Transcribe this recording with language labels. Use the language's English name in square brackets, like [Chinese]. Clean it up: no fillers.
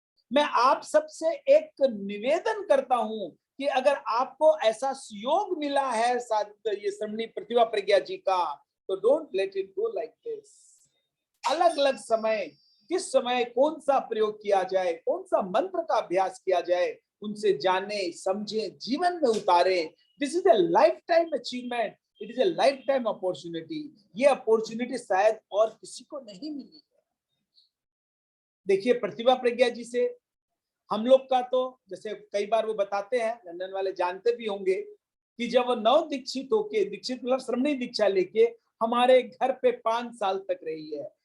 [Hindi] मैं आप सबसे एक निवेदन करता हूं कि अगर आपको ऐसा सुयोग मिला है ये श्रमणी प्रतिभा प्रज्ञा जी का, तो [English] Don't let it go like this. [Hindi] अलग अलग समय, किस समय कौन सा प्रयोग किया जाए, कौन सा मंत्र का अभ्यास किया जाए, उनसे जाने, समझे, जीवन में उतारे। [English] This is a lifetime achievement, it is a lifetime opportunity। [Hindi] ये अपॉर्चुनिटी शायद और किसी को नहीं मिली है। देखिए प्रतिभा प्रज्ञा जी से हम लोग का तो, जैसे कई बार वो बताते हैं, लंदन वाले जानते भी होंगे कि जब वो नव दीक्षित होके, दीक्षित मतलब श्रमणी दीक्षा लेके हमारे घर पे 5 साल तक रही है।